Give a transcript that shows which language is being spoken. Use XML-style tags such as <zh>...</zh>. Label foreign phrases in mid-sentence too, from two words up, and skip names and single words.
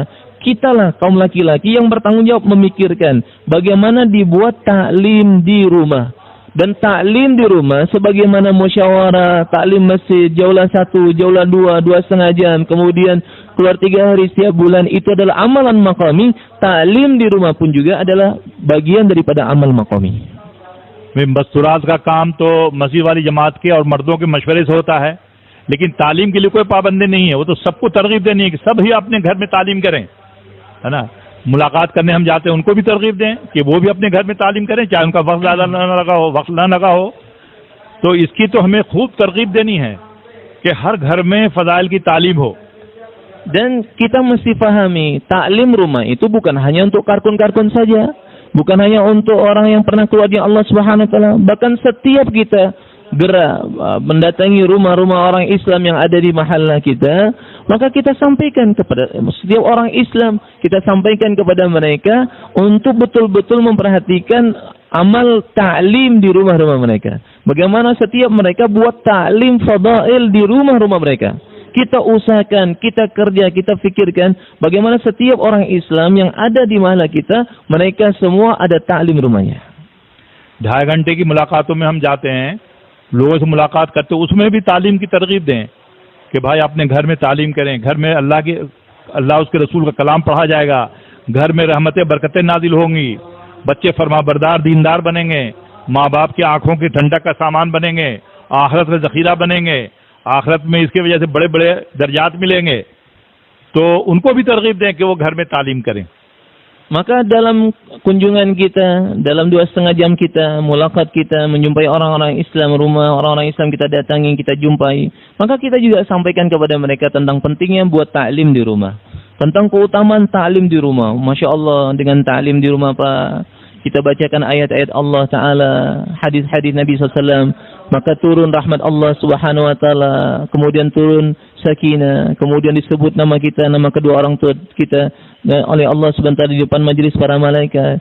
<id>Kitalah kaum laki-laki yang bertanggung jawab memikirkan bagaimana dibuat ta'lim di rumah. Dan ta'lim di rumah sebagaimana musyawarah, ta'lim masjid, jaulah 1, jaulah 2, 2,5 jam, kemudian keluar 3 hari setiap bulan, itu adalah amalan maqami. Ta'lim di rumah pun juga adalah bagian daripada amal maqami.</id> <ur>مستورات کا کام تو مسجد والی جماعت کے اور مردوں کے مشورے سے ہوتا ہے، لیکن تعلیم کے لیے کوئی پابندی نہیں ہے. وہ تو سب کو ترغیب دینی ہے کہ سب ہی اپنے گھر میں تعلیم کریں، ہے نا. ملاقات کرنے ہم جاتے ہیں، ان کو بھی ترغیب دیں کہ وہ بھی اپنے گھر میں تعلیم کریں، چاہے ان کا وقت زیادہ نہ لگا ہو، وقت نہ لگا ہو. تو اس کی تو ہمیں خوب ترغیب دینی ہے کہ کہ ہر گھر میں فضائل کی تعلیم ہو.</ur> <id>Dan kita mesti pahami, taklim rumah itu bukan hanya untuk karkun-karkun saja, bukan hanya untuk orang yang pernah keluar dari Allah</id> <ar>سبحانه وتعالى,</ar> <id>bahkan setiap kita gerak mendatangi rumah-rumah orang Islam yang ada di mahalla kita, maka kita sampaikan kepada setiap orang Islam, kita sampaikan kepada mereka untuk betul-betul memperhatikan amal ta'lim di rumah-rumah mereka. Bagaimana setiap mereka buat ta'lim fadail di rumah-rumah mereka. Kita usahakan, kita kerja, kita fikirkan bagaimana setiap orang Islam yang ada di mahalla kita, mereka semua ada ta'lim rumahnya.</id> <ur>2.5 گھنٹے کی ملاقاتوں میں ہم جاتے ہیں، لوگوں سے ملاقات کرتے ہیں، اس میں بھی تعلیم کی ترغیب دیں کہ بھائی اپنے گھر میں تعلیم کریں، گھر میں اللہ اس کے رسول کا کلام پڑھا جائے گا، گھر میں رحمتیں برکتیں نازل ہوں گی، بچے فرمانبردار دیندار بنیں گے، ماں باپ کی آنکھوں کی ٹھنڈک کا سامان بنیں گے، آخرت کا ذخیرہ بنیں گے، آخرت میں اس کی وجہ سے بڑے بڑے درجات ملیں گے، تو ان کو بھی ترغیب دیں کہ وہ گھر میں تعلیم کریں.</ur> <id>Maka dalam kunjungan kita, dalam 2,5 jam kita, mulakat kita, menjumpai orang-orang Islam, rumah orang-orang Islam kita datangi, kita jumpai, maka kita juga sampaikan kepada mereka tentang pentingnya buat ta'lim di rumah. Tentang keutamaan ta'lim di rumah.</id> <ar>ما شاء الله,</ar> <id>dengan ta'lim di rumah Pak, kita bacakan ayat-ayat Allah Ta'ala, hadis-hadis Nabi SAW, maka turun rahmat Allah</id> <ar>سبحانه وتعالى,</ar> <id>kemudian turun sakinah, kemudian disebut nama kita, nama kedua orang tua kita oleh Allah</id> <ar>سبحانه وتعالى</ar> <id>di depan majelis para malaikat.</id>